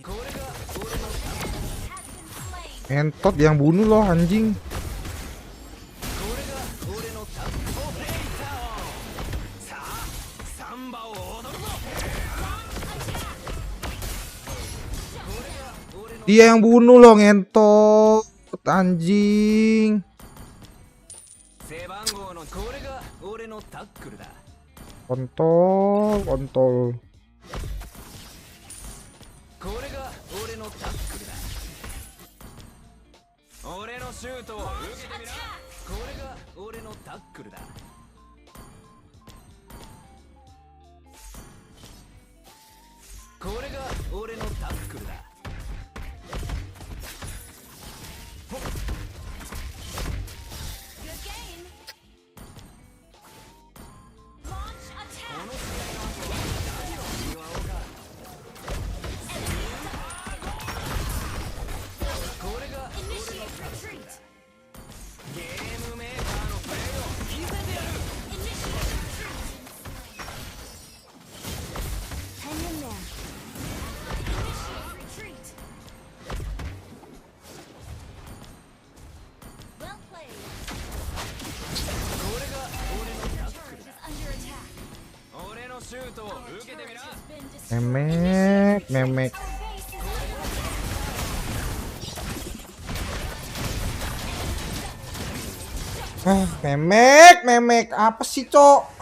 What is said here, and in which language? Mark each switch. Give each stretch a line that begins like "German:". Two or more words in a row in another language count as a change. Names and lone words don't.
Japanese: これが俺のタックルだ。
Indonesian: Entot yang bunuh loh anjing.
Japanese: これが俺のタックル。さあサンバを踊るぞ。
Indonesian: Dia yang bunuh loh ngentot anjing.
Japanese: 背番号のこれが俺のタックルだ。
Indonesian: Kontol, kontol.
Japanese: これが俺のタックルだ。俺のシュートを受けてみな。これが俺のタックルだ。これが俺のタックルだ。
English: Good game. Launch attack.
Japanese: これが
English: Initiate retreat.
Japanese: ゲームメーカーのプレーを見せてやる。
English: Initiate retreat. Hang in there. Initiate retreat. Well played.
Japanese: これが俺のタック
English: Turret
Japanese: ル
English: is
Japanese: だ。
English: under attack.
Japanese: 俺のシュートを
English: Our
Japanese: 受けてみ
English: turret
Japanese: な。
English: has been destroyed.
Indonesian: Memek, memek.
English: Our base is under
Indonesian: Memek, memek. Apa sih, Cok?